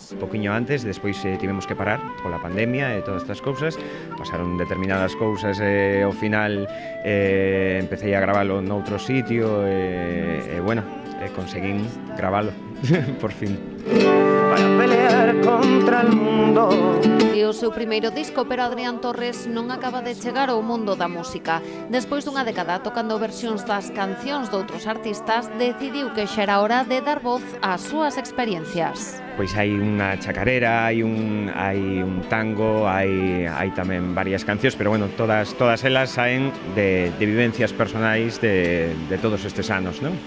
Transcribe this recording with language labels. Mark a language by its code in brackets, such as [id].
[gl] Un poquinho antes, despois tivemos que parar pola pandemia e todas estas cousas, pasaron determinadas cousas e ao final empecé a gravalo noutro sitio e bueno, conseguín gravalo por fin. [es] Para pelear contra el mundo. [gl] É o seu primeiro disco, pero Adrián Torres non acaba de chegar ao mundo da música. Despois dunha década tocando versións das cancións de outros artistas, decidiu que xa era hora de dar voz ás súas experiencias. Pois hai unha chacarera, hai un tango, hai tamén varias cancións, pero bueno, todas elas saen de vivencias personais de todos estes anos, non?